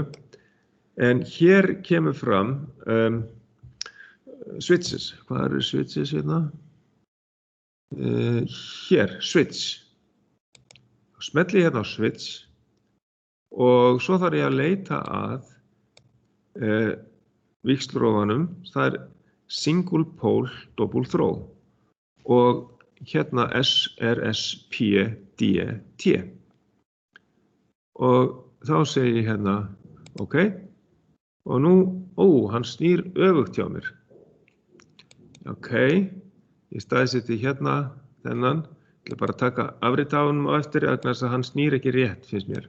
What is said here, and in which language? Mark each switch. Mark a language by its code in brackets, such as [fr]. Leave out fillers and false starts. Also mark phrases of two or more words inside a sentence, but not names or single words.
[is] En hér kemur fram switches. Hvað eru switches hérna? Hér, switch. Smelli hérna á switch og svo þarf ég að leita að víxlrofanum. Það er [en] single pole double throw [is] og hérna SRSPDT. Og þá segi ég hérna OK og nú, hann snýr öfugt hjá mér. OK, ég staðseti hérna þennan, ég ætla bara að taka afrit af honum á eftir vegna þess að hann snýr ekki rétt, finnst mér.